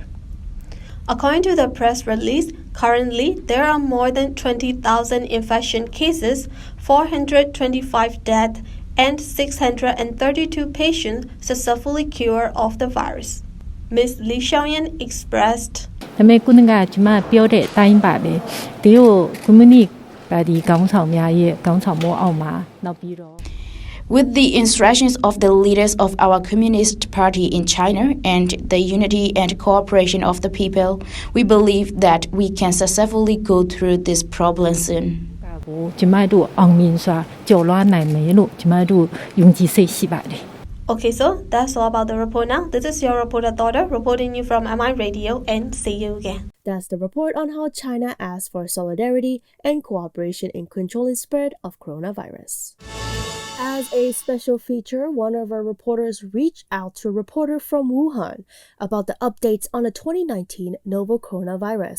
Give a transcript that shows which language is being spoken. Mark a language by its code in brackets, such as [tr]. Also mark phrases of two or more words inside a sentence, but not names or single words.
[en] According to the press release, currently there are more than 20,000 infection cases, 425 deaths, and 632 patients successfully cured of the virus. Ms. Li Xiaoyan expressed, [my] ဒါပေမဲ့ခုနကကျွန်မပြောတဲ့အတိုင်းပါပဲဒီကို community ပါတီခေါင်းဆောင်များရဲ့ခေါင်းဆောင်မှုအောက်မှာနောက်ပြီးတော့ [en] With the instructions of the leaders of our Communist Party in China and the unity and cooperation of the people, we believe that we can successfully go through this problem soon. [my] ကျွန်မတို့အောင်မြင်စွာကျော်လွှားနိုင်မယ်လို့ကျွန်မတို့ယုံကြည်စိတ်ရှိပါတယ် [en] Okay, so that's all about the report now. This is your reporter Daughter reporting you from MI Radio, and see you again. That's the report on how China asked for solidarity and cooperation in controlling spread of coronavirus. As a special feature, one of our reporters reached out to a reporter from Wuhan about the updates on the 2019 novel coronavirus.